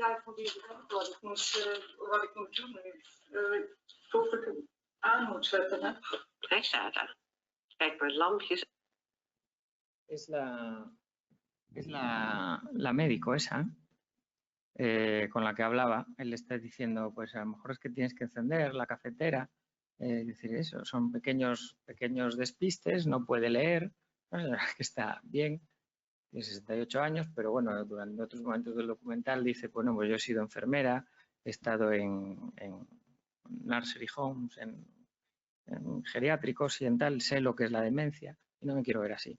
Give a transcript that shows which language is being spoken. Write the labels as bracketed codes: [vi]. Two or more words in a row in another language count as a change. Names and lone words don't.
[nl] Ja, ik probeer te kijken wat ik moet doen. Of ik hem aan moet zetten. Hè? Hij staat daar. Kijk maar, lampjes. [es] Es la médico esa, con la que hablaba. Él le está diciendo, pues a lo mejor es que tienes que encender la cafetera. Es decir, eso, son pequeños despistes, no puede leer, que está bien, tiene 68 años, pero bueno, durante otros momentos del documental dice, bueno, pues yo he sido enfermera, he estado en [en] nursery homes, [es] en geriátricos y en tal, sé lo que es la demencia y no me quiero ver así.